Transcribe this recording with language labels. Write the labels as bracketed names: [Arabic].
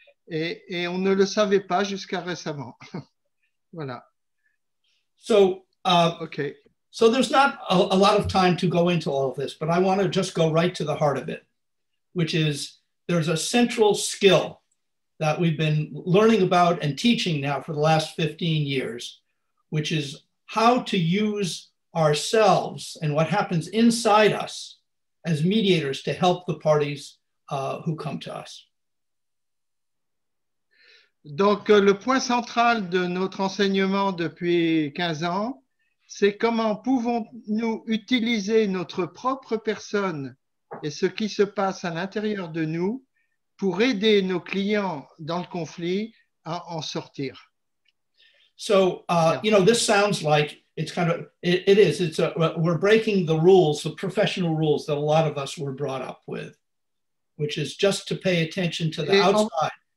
[French] Et on ne le savait pas jusqu'à récemment. Voilà. [English] So, okay. So there's not a lot of time to go into all of this, but I want to just go right to the heart of it, which is there's a central skill that we've been learning about and teaching now for the last 15 years, which is how to use ourselves and what happens inside us as mediators to help the parties who come to us. [French] Donc, le point central de notre enseignement depuis 15 ans, c'est comment pouvons-nous utiliser notre propre personne et ce qui se passe à l'intérieur de nous pour aider nos clients dans le conflit à en sortir. [English] So, you know, this sounds like it's kind of, it is, we're breaking the rules, the professional rules that a lot of us were brought up with, which is just to pay attention to the outside.